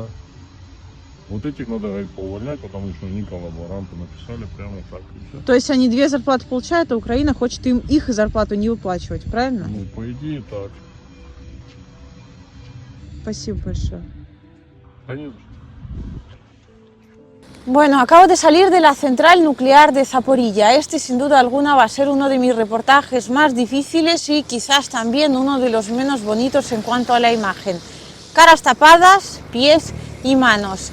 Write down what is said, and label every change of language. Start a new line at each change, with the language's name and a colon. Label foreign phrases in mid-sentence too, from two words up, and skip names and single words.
Russian: Вот этих надо, говорит, поувольнять, потому что они коллаборанты, написали прямо так и все. То есть они 2 зарплаты получают, а Украина хочет им их зарплату не выплачивать, правильно? Ну, по идее так. Спасибо большое. Да не за что.
Spanish: Bueno, acabo de salir de la central nuclear de Zaporilla. Este sin duda alguna va a ser uno de mis reportajes más difíciles y quizás también uno de los menos bonitos en cuanto a la imagen. Caras tapadas, pies y manos.